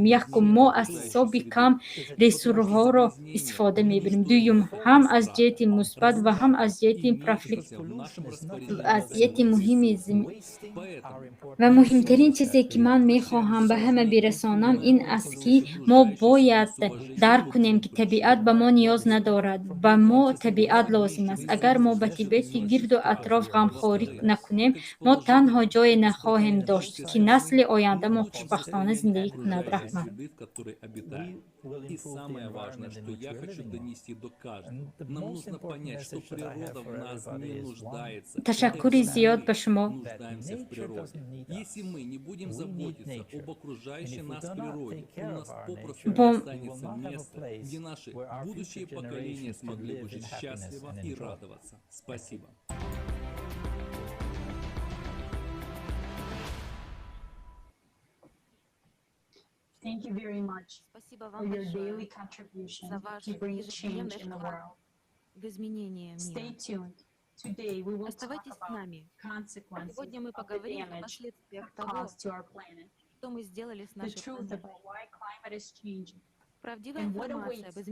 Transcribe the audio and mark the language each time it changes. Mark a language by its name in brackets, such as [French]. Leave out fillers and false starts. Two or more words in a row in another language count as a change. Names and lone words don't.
[Tajik] Якум мо аз ҳисоби кам ресурсҳоро истифода мебарем, дуюм ҳам аз ҷиҳати мусбат ва ҳам аз ҷиҳати муҳим ва муҳимтарин чизе ки ман мехоҳам ба ҳама расонам ин аст ки мо бояд дарк кунем ки табиат ба мо ниёз надорад, ба мо табиат лозим аст. Агар мо ба табиати гирду атроф ғамхорӣ накунем мо танҳо ҷое нахоҳем дошт ки насли ояндаи мо хушбахтона зиндагӣ кунад. Раҳмат. [Russian] И самое важное, что я хочу донести до каждого, нам нужно понять, что природа в нас не нуждается. [Tajik] Ташаккури зиёд ба шумо. [Russian] Нуждаемся в природе. Если мы не будем заботиться об окружающей нас природе, у нас попросту не останется места, где наши будущие поколения смогли бы жить счастливо и радоваться. Спасибо. [English] Thank you very much for your daily contribution to bring change in the world. Stay tuned. Today we will talk about consequences of the damage caused to our planet, the truth about why climate is changing, and what awaits.